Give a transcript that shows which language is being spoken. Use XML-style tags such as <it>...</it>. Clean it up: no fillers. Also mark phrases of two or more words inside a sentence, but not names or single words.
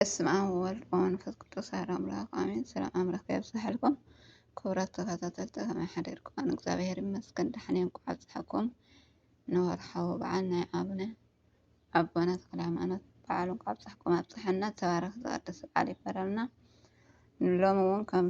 <gez>በስመ አብ ወወልድ ወመንፈስ ቅዱስ አሐዱ አምላክ አሜን።</gez> <ti>ሰላም አምላክ ይብዛሕልኩም። ክቡራት ተከታተልቲ ከመይ ሓደርኩም? ኣነ እግዚአብሔር ይመስገን ደሕና እየ። እንኳዕ ኣብፅሓኩም ንወርሓዊ በዓል ናይ ኣቦና ተክለ ሃይማኖት በዓል እንኳዕ ኣብፅሓኩም ኣብፅሐና። ተባረኽ ተቀደስ በዓል ይበለልና። ሎሚ እውን ከምቲ</ti>